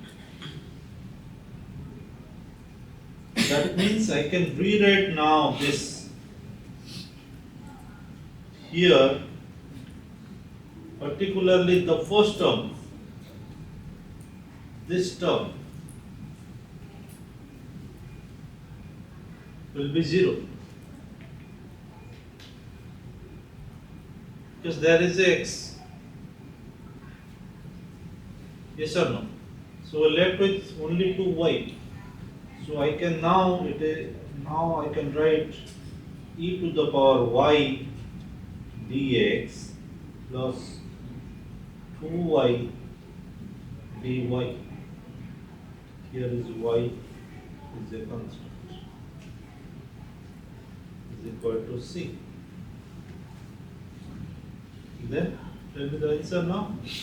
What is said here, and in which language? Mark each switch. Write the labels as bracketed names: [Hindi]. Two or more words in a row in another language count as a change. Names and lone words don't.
[English] That means I can rewrite now this here, particularly the first term, this term will be 0 because there is x. Yes or no? So we're left with only 2y. So I can now now I can write e to the power y dx plus 2y dy. Here is y is a constant is equal to c. Then tell me the answer now.